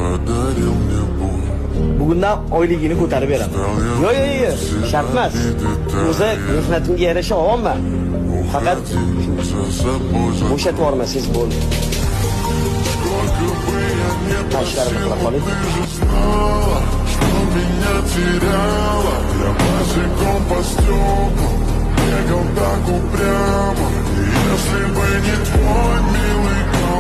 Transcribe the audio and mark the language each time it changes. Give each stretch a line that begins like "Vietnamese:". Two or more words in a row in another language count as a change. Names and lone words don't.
Uzbek: Bugundan oyligini ko'tarib beraman. Yo'q, shart emas. O'zi mehnatimga yarasha olyapman. Faqat bo'shatib yubormasangiz bo'ldi. Tashlarimni qilib qoling.
Russian: Меня теряла, я мальчиком по стеклам, бегал так упрямо. И если бы не твой милый